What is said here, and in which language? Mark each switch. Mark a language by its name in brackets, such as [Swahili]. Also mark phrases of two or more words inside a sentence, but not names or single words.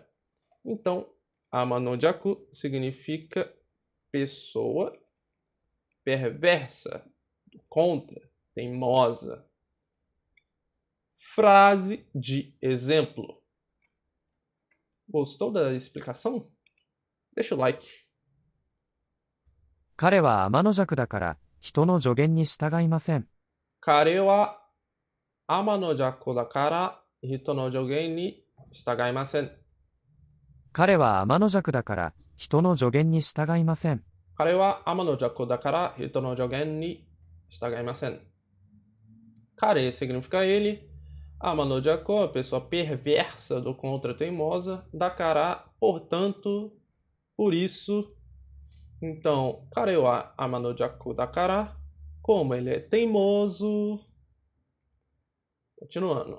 [Portuguese] Então, [Japanese] 天邪鬼 [Portuguese] significa pessoa perversa, contra, teimosa. Frase de exemplo. Gostou da explicação? Deixa o like. [Japanese] 彼は天の弱だから人の助言に従いません。彼は天の弱だから人の助言に従いません。彼は天の弱だから人の助言に従いません。彼は天の弱だから人の助言に従いません。 [Portuguese] Care significa ele. [Japanese] 天邪鬼, [Portuguese] a pessoa perversa do contra teimosa. Dakara, portanto, por isso. [Japanese] Então, 彼は天邪鬼だから. [Portuguese] Como ele é teimoso. Continuando.